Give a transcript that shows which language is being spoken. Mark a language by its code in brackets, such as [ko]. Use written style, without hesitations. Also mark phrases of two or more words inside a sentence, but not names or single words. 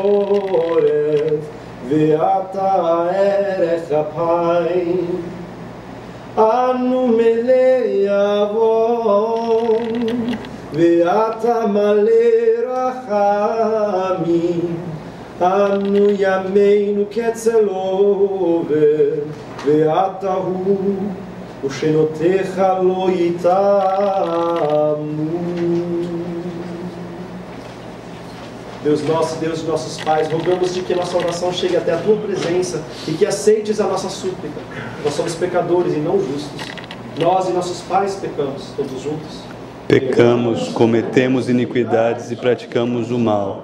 [he] ואתה ערך אפיים, אנו מלא עוון, ואתה מלא רחמים, אנו ימינו כצל עובר, ואתה הוא, ושנותיך לא יתאמו. [pt] Deus nosso, Deus de nossos pais, rogamos de que nossa oração chegue até a Tua presença e que aceites a nossa súplica. Nós somos pecadores e não justos. Nós e nossos pais pecamos, todos juntos. Pecamos, cometemos iniquidades e praticamos o mal.